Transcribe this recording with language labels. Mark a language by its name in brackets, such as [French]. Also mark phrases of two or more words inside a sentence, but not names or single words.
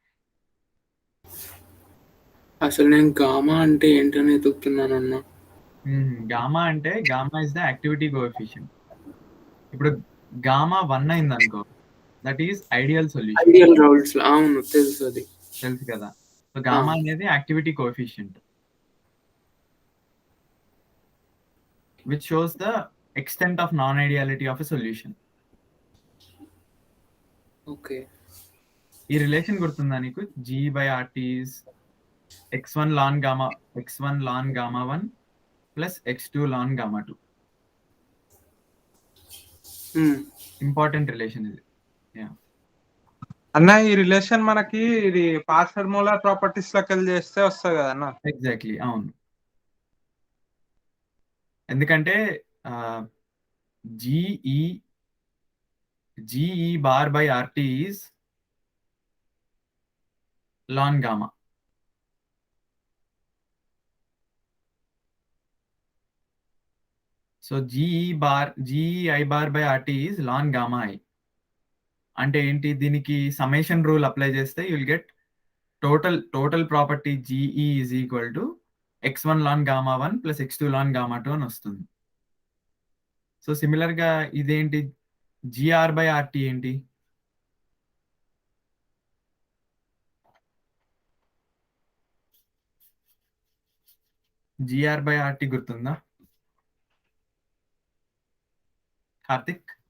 [Telugu] అసలు నేను గామా అంటే ఏంటని ఎదుగుతున్నాను అన్న. [English] గామా అంటే gamma is the activity coefficient. [Telugu] ఇప్పుడు గామా 1 అయింది అనుకో, [English] that is ideal solution. [Telugu] ఐడియల్ రౌల్స్ అవును తెలుసు అది. తెలుసు కదా. సో గామా అనేది [English] activity coefficient which shows the extent of non-ideality of a solution. [Telugu] ఓకే. ఈ రిలేషన్ గుర్తుందా నీకు? [English] G/RT is x1 ln gamma 1 plus x2 ln gamma 2. important relation [Telugu] ఇది. అన్న ఈ రిలేషన్ మనకి ఇది [English] partial molar properties [Telugu] లోకి వెళ్ళి చేస్తే వస్తుంది కదా అన్న. [English] ఎగ్జాక్ట్లీ, [Telugu] అవును. ఎందుకంటే [English] GE bar by RT is ln gamma. సో GEI bar by RT is ln gamma I. [Telugu] అంటే ఏంటి? దీనికి [English] summation rule [Telugu] అప్లై చేస్తే [English] you'll get total property GE is equal to x1 ln gamma 1 ప్లస్ x2 ln gamma 2 [Telugu] అని వస్తుంది. సో సిమిలర్గా ఇదేంటి? GR/RT ఏంటి? GR/RT గుర్తుందా కార్తిక్?